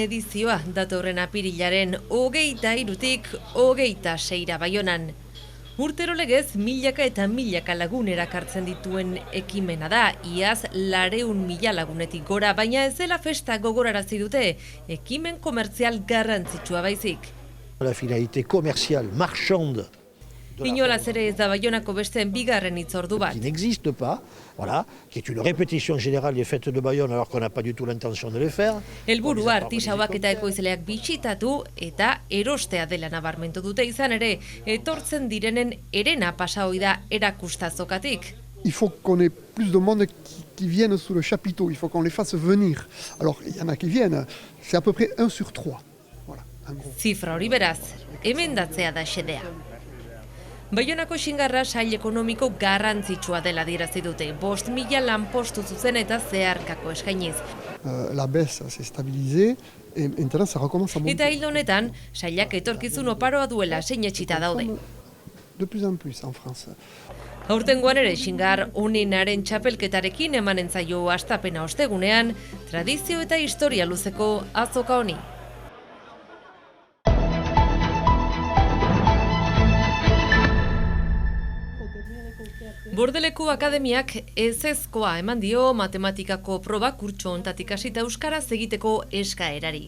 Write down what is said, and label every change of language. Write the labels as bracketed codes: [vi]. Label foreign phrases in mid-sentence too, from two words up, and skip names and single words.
[eu] edizioa datorren apirilaren 23-tik 26 Baionan. Urtero legez, milaka eta milaka lagun erakartzen dituen ekimena da, iaz 200.000 lagunetik gora, baina ez dela festa gogorarazi dute, ekimen komertzial garrantzitsua baizik. [fr] La finalité commerciale marchande. [eu] Inolaz ere ez da Baionako besteen bigarren hitzordu bat. [fr] Qui n'existe pas, voilà, qui est une répétition générale des fêtes de Bayonne alors qu'on n'a pas du tout l'intention de le faire. [eu] Helburua artisauak eta ekoizleak bisitatu eta erostea dela nabarmentu dute izan ere, etortzen direnen herena pasa ohi da erakustazokatik. [fr] Il faut qu'on ait plus de monde qui viennent sous le chapiteau, il faut qu'on les fasse venir. Alors, il y en a qui viennent, c'est à peu près 1 sur 3. Voilà, en gros. [eu] Zifra hori beraz, emendatzea da xedea. Baionako Xingarra sail ekonomiko garrantzitsua dela adierazi dute, 5.000 lanpostu zuzen eta zeharkako eskainiz. [fr] La baisse s'est stabilisée et maintenant ça recommence à monter. [eu] Eta hildo honetan, sailak etorkizun oparoa duela sinetsita daude. [fr] De plus en plus en France. [eu] Aurtengoan ere Xingar onenaren txapelketarekin emanen zaio hastapena ostegunean, tradizio eta historia luzeko azoka honi. Bordeleko Akademiak ezezkoa eman dio matematikako proba kurtso hontatik hasita euskaraz egiteko eskaerari.